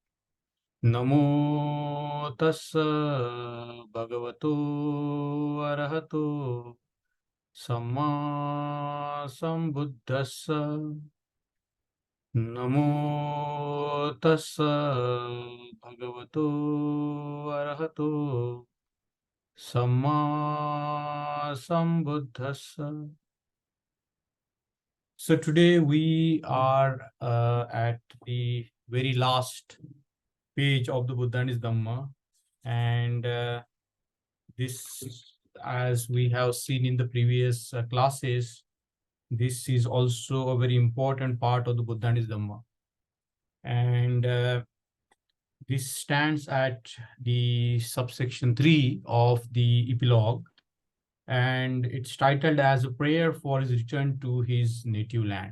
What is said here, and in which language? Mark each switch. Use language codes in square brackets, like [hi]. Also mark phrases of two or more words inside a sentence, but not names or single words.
[pi] Namo tassa bhagavato arahato samma sambuddhassa. Namo tassa bhagavato arahato samma sambuddhassa. [en] So today we are at the very last page of the Buddha and his Dhamma, and this, as we have seen in the previous classes, this is also a very important part of the Buddha and his Dhamma, and this stands at the subsection 3 of the epilogue, and it's titled as a prayer for his return to his native land.